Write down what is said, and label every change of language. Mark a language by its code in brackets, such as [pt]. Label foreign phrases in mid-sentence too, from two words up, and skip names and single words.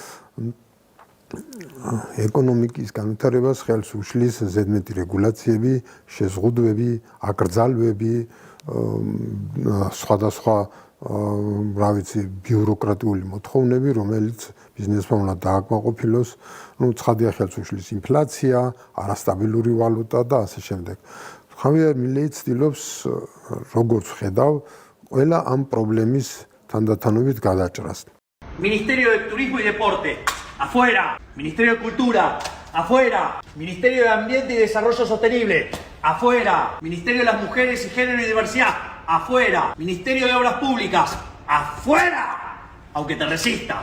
[ka] ეკონომიკის განვითარებას ხელს უშლის ზედმეტი რეგულაციები, შეზღუდვები, აკრძალვები, სხვადასხვა ბიუროკრატიული მოთხოვნები, რომელიც ბიზნესმა უნდა დააკმაყოფილოს, ცხადია ხელს უშლის ინფლაცია, არასტაბილური ვალუტა და ასე შემდეგ. ხავიერ მილეი ცდილობს, როგორც ხედავ, ყველა ამ პრობლემის თანდათანობით გადაჭრას. [es] Ministerio de Turismo y Deporte, afuera. Ministerio de Cultura, afuera. Ministerio de Ambiente y Desarrollo Sostenible, afuera. Ministerio de las Mujeres y Género y Diversidad, afuera. Ministerio de Obras Públicas, afuera. Aunque te resistas.